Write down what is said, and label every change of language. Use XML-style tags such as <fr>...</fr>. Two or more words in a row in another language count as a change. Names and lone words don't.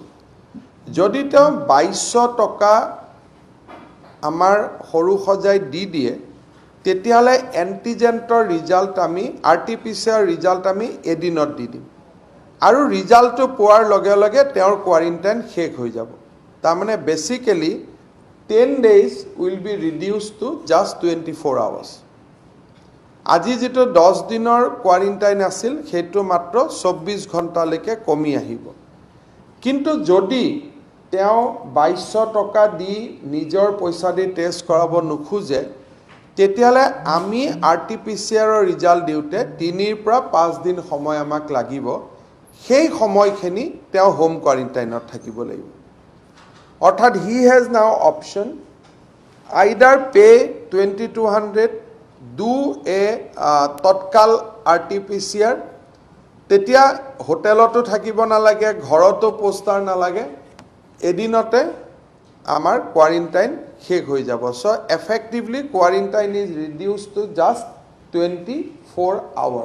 <as>যদি তেওঁ 2200 টকা আমাৰ সৰু সজাই দি দিয়ে, তেতিয়াহ'লে এণ্টিজেনৰ ৰিজাল্ট আমি RT-PCR ৰিজাল্ট আমি এদিনত দি দিম আৰু ৰিজাল্টটো পোৱাৰ লগে লগে তেওঁৰ কোৱাৰেণ্টাইন শেষ হৈ যাব।</as> <en>তাৰমানে বেচিকেলি 10 days will be reduced to just 24 hours.</en> <as>আজি যেটো 10 দিনৰ কোৱাৰেণ্টাইন আছিল, সেইটো মাত্ৰ 24 ঘণ্টালৈকে কমি আহিব। কিন্তু যদি তেওঁ 2200 টকা দি নিজৰ পইচা দি টেষ্ট কৰাব নোখোজে, তেতিয়াহ'লে আমি RT-PCRৰ ৰিজাল্ট দিওঁতে 3 পৰা 5 দিন সময় আমাক লাগিব। সেই সময়খিনি তেওঁ হোম কোৱাৰেণ্টাইনত থাকিব লাগিব।</as> <en>অৰ্থাৎ he has now option either pay 2200, do a</en> <as>তৎকাল RT-PCR তেতিয়া হোটেলতো থাকিব নালাগে, ঘৰতো পোষ্টাৰ নালাগে, এদিনতে আমাৰ কোৱাৰেণ্টাইন শেষ হৈ যাব।</as> <en>so effectively quarantine is reduce to just 24 hours.</en>